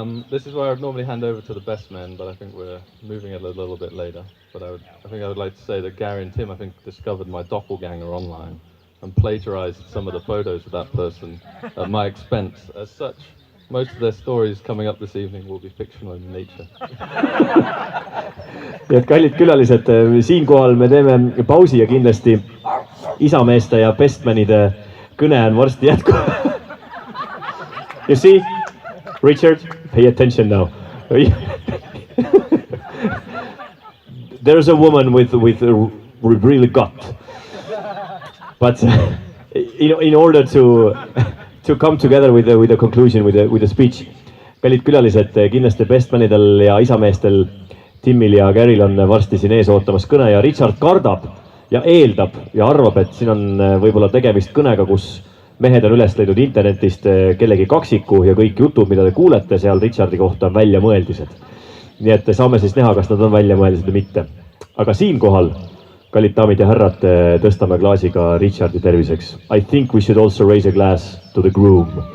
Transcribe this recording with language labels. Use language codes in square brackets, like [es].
[en] This is where I'd normally hand over to the best men, but I think we're moving it a little bit later. But I think I would like to say that Gary and Tim, I think, discovered my doppelganger online and plagiarized some of the photos of that person at my expense. As such, most of their stories coming up this evening will be fictional in nature. [et] Nii et kallid külalised, siinkohal me teeme pausi ja kindlasti isameeste ja bestmanide kõne on varsti jätku. [en] You see, Richard, pay attention now. There's a woman with really gut. But in order to come together with the conclusion, with the speech, [et] kallid külalised, kindlasti bestmanidel ja isameestel Timil ja Garyl on varsti siin ees ootamas kõne ja Richard kardab ja eeldab ja arvab, et siin on võib-olla tegemist kõnega, kus mehed on üles leidnud internetist kellegi kaksiku ja kõik jutud, mida te kuulete seal Richardi kohta on väljamõeldised. Nii et saame siis näha, kas nad on väljamõeldised või mitte. Aga siinkohal, kallid daamid ja härrad, tõstame klaasiga Richardi terviseks. [en] I think we should also raise a glass to the groom.